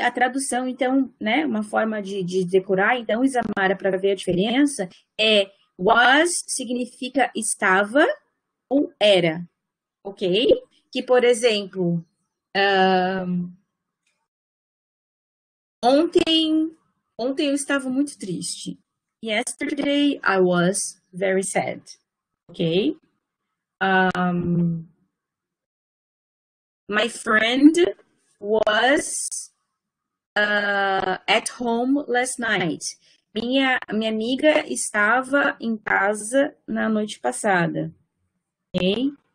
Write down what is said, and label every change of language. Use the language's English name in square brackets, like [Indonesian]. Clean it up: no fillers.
[Portuguese] A tradução, então, né? Uma forma de decorar, então, Isamara, para ver a diferença, was significa estava ou era. Ok? Que, por exemplo, ontem eu estava muito triste. [English] Yesterday I was very sad. Ok? My friend was at home last night. [Portuguese] Minha amiga estava em casa na noite passada. Ok?